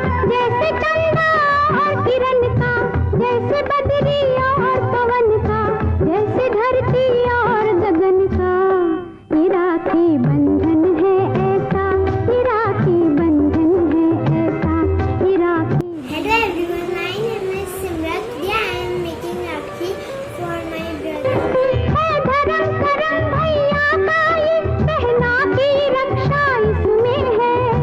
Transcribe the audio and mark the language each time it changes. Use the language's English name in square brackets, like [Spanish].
[Hindi] जैसे चंदा और किरण का, जैसे बदरी और पवन का, जैसे धरती और गगन का, ये राखी बंधन है ऐसा, ये राखी बंधन है ऐसा, ये राखी। [English] Hello everyone, my name is Simrat. Yeah, I am making Rakhi for my brother. [Hindi] धर्म करम भैया का ये, बहना की रक्षा इसमें है।